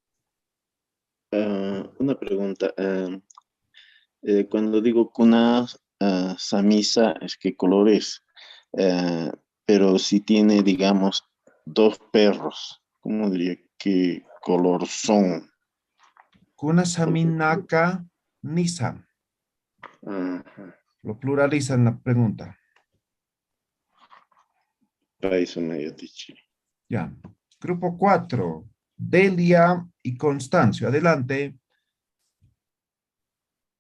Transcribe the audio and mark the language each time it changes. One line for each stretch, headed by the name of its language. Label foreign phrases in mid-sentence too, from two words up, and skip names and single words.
Spanish: Una pregunta. Cuando digo
Aymara: cuna samisa,
Spanish: es que colores. Pero si tiene, digamos, dos perros, ¿cómo diría? ¿Qué color son?
Aymara: Kuna saminaka nisa.
Spanish: Ajá. Lo pluraliza en la pregunta. Ya. Grupo 4. Delia y Constancio. Adelante.